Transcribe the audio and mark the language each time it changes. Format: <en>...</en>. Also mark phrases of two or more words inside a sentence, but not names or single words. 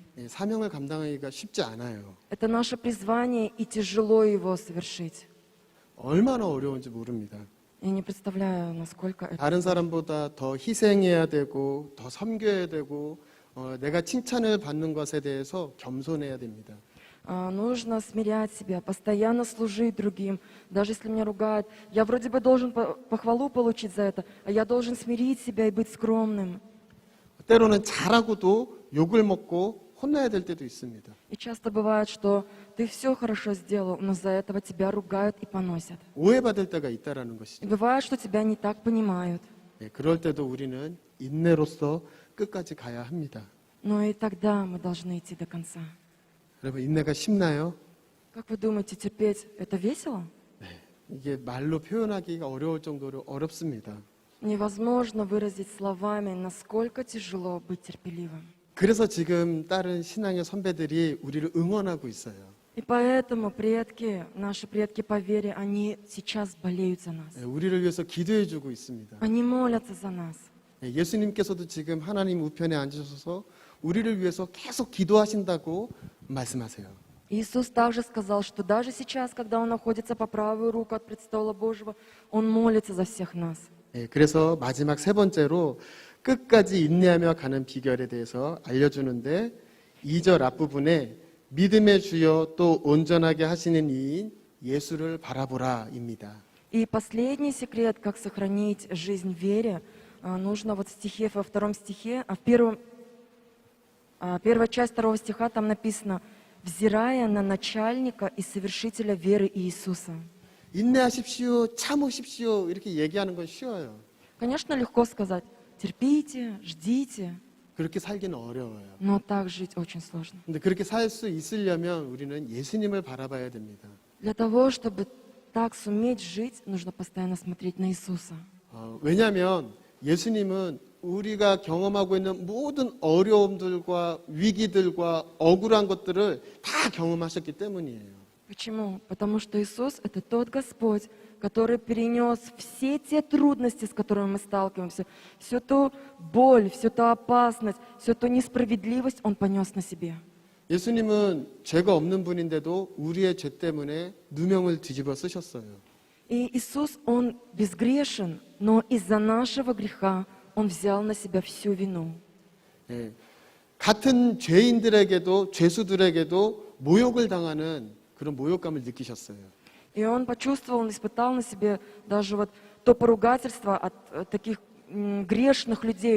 <ko>예, 사명을 감당하기가 쉽지 않아요.</ko> <ru>Это наше призвание, и тяжело его совершить.</ru> <ko>얼마나 어려운지 모릅니다.</ko> <ru>Я не представляю, насколько это.</ru> <ko>다른 사람보다 더 희생해야 되고 더 섬겨야 되고 내가 칭찬을 받는 것에 대해서 겸손해야 됩니다.</ko> <ru>Нужно смирять себя, постоянно служить другим. Даже если меня ругают, я вроде бы должен похвалу получить за это, а я должен смирить себя и быть скромным.</ru> <ko>때로는 잘하고도 욕을 먹고 혼나야 될 때도 있습니다.</ko> <ru>И часто бывает, что ты все хорошо сделал, но за этого тебя ругают и поносят.</ru> <ko>오해받을 때가 있다라는</ko> <ru>И</ru> <ko>것이죠.</ko> <ru>бывает, что тебя не так понимают.</ru> <ko>예, 그럴 때도 우리는 인내로서 끝까지 가야 합니다.</ko> <ru>Но и тогда мы должны идти до конца.</ru> <ko>여러분 인내가 쉽나요?</ko> <ru>Как вы думаете, терпеть это весело?</ru> <ko>이게 말로 표현하기가 어려울 정도로 어렵습니다.</ko> <ru>Невозможно выразить словами, насколько тяжело быть терпеливым.</ru> <ko>그래서 지금 다른 신앙의 선배들이 우리를 응원하고 있어요.</ko> <ru>И поэтому предки, наши предки по вере, они сейчас болеют за нас.</ru> <ko>예, 우리를 위해서 기도해 주고 있습니다.</ko> <ru>Они молятся за нас.</ru> <ko>예, 예수님께서도 지금 하나님 우편에 앉으셔서 우리를 위해서 계속 기도하신다고 말씀하세요.</ko> <ru>Иисус также сказал, что даже сейчас, когда Он находится по правую руку от престола Божьего, Он молится за всех нас.</ru> <ko>예, 그래서 마지막 세 번째로 끝까지 인내하며 가는 비결에 대해서 알려주는데 2절 앞부분에 믿음의 주여 또 온전하게 하시는 이인 예수를 바라보라입니다.</ko> <ru>И последний секрет, как сохранить жизнь в вере, нужно вот в стихе, во втором стихе, первая часть второго стиха, там написано «взирая на начальника и совершителя веры Иисуса».</ru> <ko>인내하십시오, 참으십시오 이렇게 얘기하는 건 쉬워요.</ko> <ru>Конечно, легко сказать «терпите, ждите»,</ru> <ko>그렇게 살기는 어려워요.</ko> <ru>но так жить очень сложно.</ru> <ko>근데 그렇게 살 수 있으려면 우리는 예수님을 바라봐야 됩니다.</ko> <ru>Для того, чтобы так суметь жить, нужно постоянно смотреть на Иисуса.</ru> <ko>왜냐하면 예수님은 우리가 경험하고 있는 모든 어려움들과 위기들과 억울한 것들을 다 경험하셨기 때문이에요.</ko> <ru>Почему? Потому что Иисус — это тот Господь, который перенес все те трудности, с которыми мы сталкиваемся, всю ту боль, всю ту опасность, всю ту несправедливость Он понес на себе.</ru> <ko>예수님은 죄가 없는 분인데도 우리의 죄 때문에 누명을 뒤집어 쓰셨어요.</ko> <ru>И Иисус, Он безгрешен, но из-за нашего греха Он взял на себя всю вину.</ru> <ko>예, 같은 죄인들에게도 죄수들에게도 모욕을 당하는 그런 모욕감을 느끼셨어요.</ko> <ru>И Он почувствовал, Он испытал на себе даже вот то поругательство от таких грешных людей.</ru>